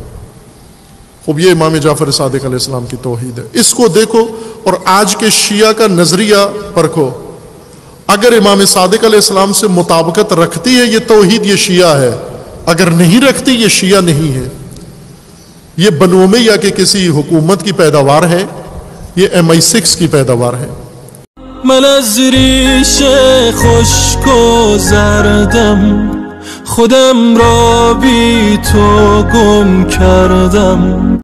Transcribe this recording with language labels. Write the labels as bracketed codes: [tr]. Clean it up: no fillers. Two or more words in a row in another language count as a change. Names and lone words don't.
[ur] خوب یہ امام جعفر صادق علیہ السلام کی توحید ہے، اس کو دیکھو اور آج کے شیعہ کا نظریہ پرکھو۔ اگر امام صادق علیہ السلام سے مطابقت رکھتی ہے یہ توحید، یہ شیعہ ہے، اگر نہیں رکھتی یہ شیعہ نہیں ہے۔ یہ بنو امیہ کے کسی حکومت کی پیداوار ہے، یہ MI6 کی پیداوار ہے۔ [fa] من از ریش خشک و زردم خودم را بی تو گم کردم.